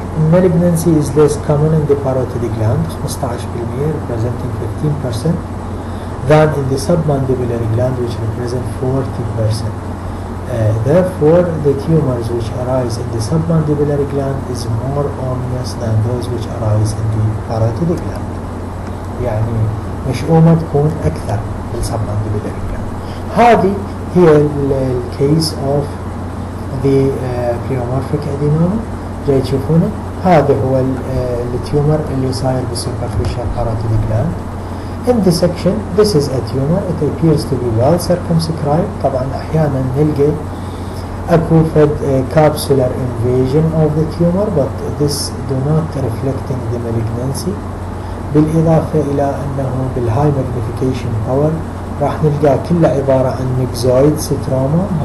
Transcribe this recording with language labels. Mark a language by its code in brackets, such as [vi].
[en] Malignancy is less common in the parotid gland, 15%, representing 15%, than in the submandibular gland, which represent 40%. Therefore, the tumors which arise in the submandibular gland is more ominous than those which arise in the parotid gland. [ar] يعني مشؤومة تكون أكثر في submandibular gland. هذه هي الكيس of the pleomorphic adenoma. جاي تشوفونه هذا هو التيومر اللي صاير بالسوبرفيشال parotid gland. [en] In the section, this is a tumor. It appears to be well circumscribed. [ar] طبعا أحيانا نلقى أكو [en] capsular invasion of the tumor, but this do not reflecting the malignancy. [ar] بالإضافة إلى أنه بالهاي magnification power راح نلقى كله عبارة عن myxoid stroma.